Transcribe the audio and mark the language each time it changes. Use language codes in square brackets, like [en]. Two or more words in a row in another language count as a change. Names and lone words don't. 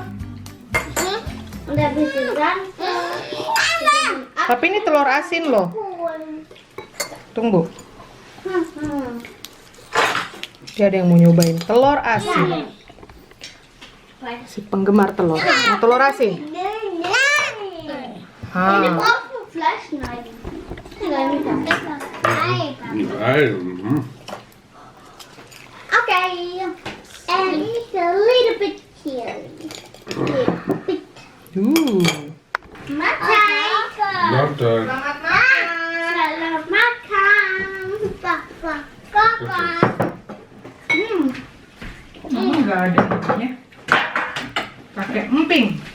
[id] Udah bisa kan? Tapi ini telur asin loh. Tunggu. Dia ada yang mau nyobain telur asin. Si penggemar telur. Mau telur asin? [de] Eine Ah. braucht ein Fleisch schneiden. Nein. Mhm. [en] Okay. And just a little bit here. [id] Makan. Makan. Selamat makan. Papa. Papa. Mama nggak ada ininya. Pakai emping.